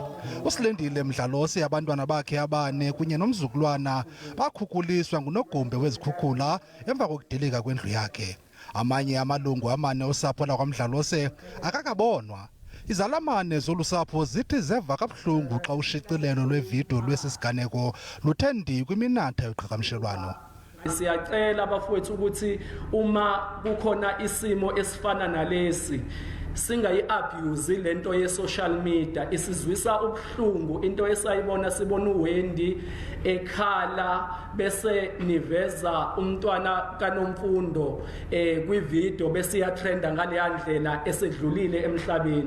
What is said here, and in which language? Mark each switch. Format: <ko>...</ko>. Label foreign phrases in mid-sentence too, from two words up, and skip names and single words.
<xh>Usilendile Mdlalose abantwana bakhe abane kunye nomzukulwana bakhukhuliswa nguNogumbe wezikhukhula emva kokudilika kwendlu yakhe. Amanye amalungu amane osapho lakwaMdlalose akakabonwa. Izalamane zolusapho zithi zeva kabuhlungu xa ushicilelo lwevidiyo lwesisiganeko luthendi kwiminatha yoqhagamshelwano.</xh> <zu>Siyacela abafowethu ukuthi uma kukhona isimo esifana nalesi singayi-abuse lento ye-</zu> <en>social media,</en> <zu>isizwisa ubuhlungu into esayibona sibona uWendy ekhala bese niveza umntwana kaNomfundo kwivideo bese iyatrenda ngaleya ndlela esedlulile emhlabeni.</zu>